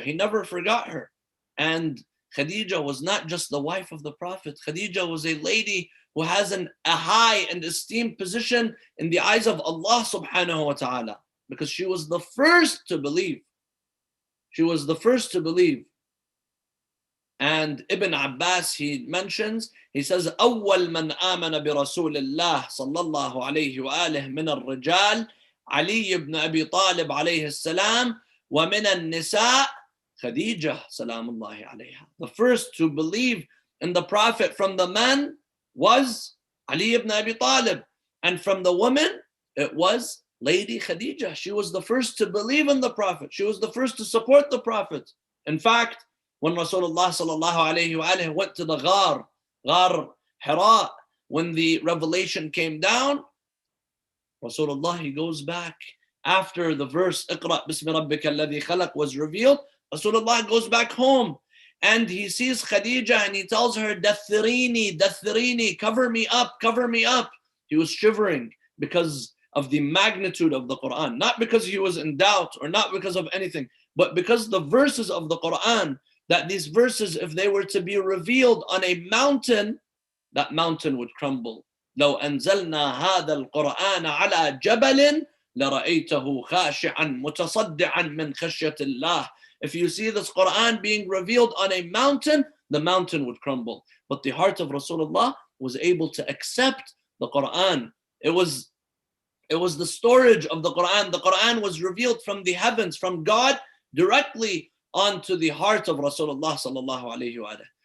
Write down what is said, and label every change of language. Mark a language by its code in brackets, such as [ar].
[en] He never forgot her. And Khadija was not just the wife of the Prophet. Khadija was a lady who has a high and esteemed position in the eyes of Allah subhanahu wa ta'ala, because she was the first to believe. She was the first to believe. And Ibn Abbas, he mentions, he says, [ar] أول من آمن برسول الله صلى الله عليه وآله من الرجال علي بن أبي طالب عليه السلام ومن النساء خديجة سلام الله عليها. [en] The first to believe in the Prophet from the men was Ali ibn Abi Talib, and from the women it was Lady Khadija. She was the first to believe in the Prophet. She was the first to support the Prophet. In fact, when Rasulullah sallallahu alayhi wa alihi went to the Ghar Hira, when the revelation came down, Rasulullah, he goes back after the verse [ar] Iqra bismi rabbika alladhi khalaq [en] was revealed. Rasulullah goes back home and he sees Khadija and he tells her, [ar] Dathirini, Dathirini, [en] cover me up, cover me up. He was shivering because of the magnitude of the Quran, not because he was in doubt or not because of anything, but because the verses of the Quran, that these verses, if they were to be revealed on a mountain, that mountain would crumble. [ar] لو أنزلنا هذا القرآن على جبل لرأيته خاشعا متصدعا من خشية الله. [en] If you see this Quran being revealed on a mountain, the mountain would crumble. But the heart of Rasulullah was able to accept the Quran. It was the storage of the Quran. The Quran was revealed from the heavens, from God, directly onto the heart of Rasulullah sallallahu alayhi wa sallam.